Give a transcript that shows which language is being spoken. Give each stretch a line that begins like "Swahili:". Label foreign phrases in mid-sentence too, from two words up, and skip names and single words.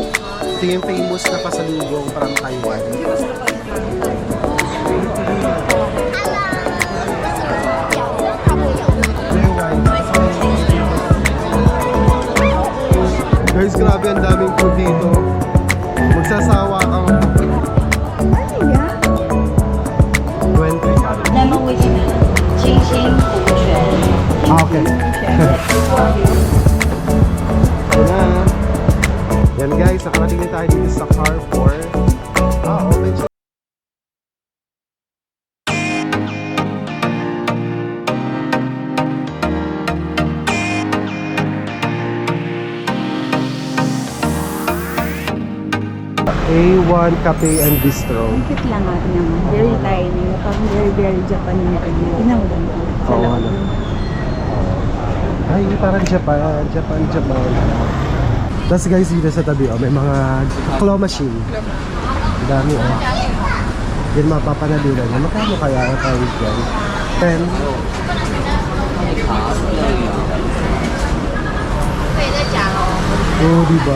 Filipino: Ito yung famous na pasalubong from Taiwan. Guys, grabe ang daming food dito. Magsasawa kang 25.
English: Lemon with 清新福泉。
Filipino: Okay. Ito na. Yan guys, nakarating na tayo dito sa Carrefour. Open siya. A1 Cafe and Bistro. Ang cute lang naman.
English: Very tiny.
Filipino: Parang
English: very Japanese.
Filipino: Tingnan mo lang. Sa Oo, loob. ano. Ay, parang Japan. Tapos guys, dito sa tabi, may mga
English: claw machine.
Filipino: Ang dami, Yan mapapanalunan. Magkano kaya ang price dyan? 10? Oo, diba?